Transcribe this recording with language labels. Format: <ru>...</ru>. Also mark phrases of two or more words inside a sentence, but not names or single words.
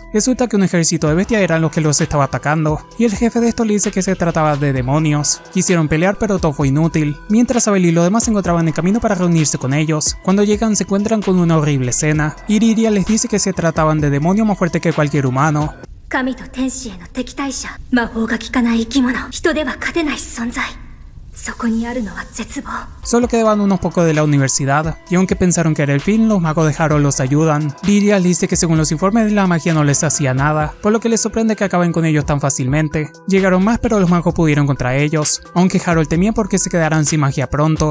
<es>Resulta que un ejército de bestias eran los que los estaba atacando, y el jefe de esto le dice que se trataba de demonios. Quisieron pelear pero todo fue inútil, mientras Abel y los demás se encontraban en camino para reunirse con ellos. Cuando llegan se encuentran con una horrible escena, y Liria les dice que se trataban de demonios más fuertes que cualquier humano.</es> <ja>神と天使への敵対者、魔法が効かない生き物、人では勝てない存在。そこにあるのは絶望。</ja> <es>Solo quedaban unos pocos de la universidad, y aunque pensaron que era el fin, los magos de Harold los ayudan. Liria dice que según los informes de la magia no les hacía nada, por lo que les sorprende que acaben con ellos tan fácilmente. Llegaron más, pero los magos pudieron contra ellos, aunque Harold temía porque se quedaran sin magia pronto.</es>